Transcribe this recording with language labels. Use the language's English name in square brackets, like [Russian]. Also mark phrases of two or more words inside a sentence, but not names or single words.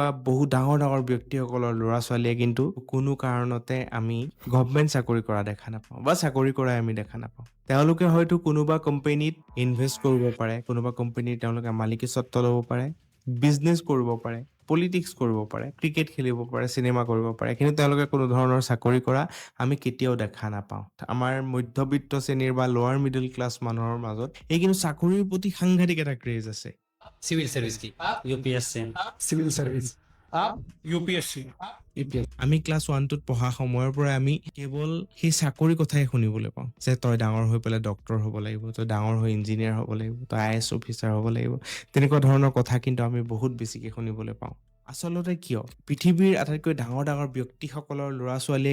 [Assamese] বহু ডাঙৰ ডাঙৰ ব্যক্তিসকলৰ ল'ৰা ছোৱালীয়ে কিন্তু কোনো কাৰণতে আমি গভৰ্ণমেণ্ট চাকৰি কৰা দেখা নাপাওঁ বা চাকৰি কৰাই আমি দেখা নাপাওঁ তেওঁলোকে হয়তো কোনোবা কোম্পানীত ইনভেষ্ট কৰিব পাৰে কোনোবা কোম্পানীৰ তেওঁলোকে মালিকী স্বত্ব ল'ব পাৰে বিজনেছ কৰিব পাৰে পলিটিক্স কৰিব পাৰে ক্ৰিকেট খেলিব পাৰে চিনেমা কৰিব পাৰে কিন্তু তেওঁলোকে কোনো ধৰণৰ চাকৰি কৰা আমি কেতিয়াও দেখা নাপাওঁ আমাৰ মধ্যবিত্ত শ্ৰেণীৰ বা [English] lower middle class [Assamese] মানুহৰ মাজত এই কিন্তু চাকৰিৰ প্ৰতি সাংঘাতিক এটা ক্ৰেজ আছে [English] civil service की यूपीएससी civil service UPSC [Assamese] আমি ক্লাছ 1টোত পঢ়া সময়ৰ পৰাই আমি কেৱল সেই চাকৰি কথাই শুনিবলৈ পাওঁ যে তই ডাঙৰ হৈ পেলাই ডক্টৰ হ'ব লাগিব তই ডাঙৰ হৈ ইঞ্জিনিয়াৰ হ'ব লাগিব তই IAS অফিচাৰ হ'ব লাগিব তেনেকুৱা ধৰণৰ কথা কিন্তু আমি বহুত বেছিকৈ শুনিবলৈ পাওঁ আচলতে কিয় পৃথিৱীৰ আটাইতকৈ ডাঙৰ ডাঙৰ ব্যক্তিসকলৰ ল'ৰা ছোৱালীয়ে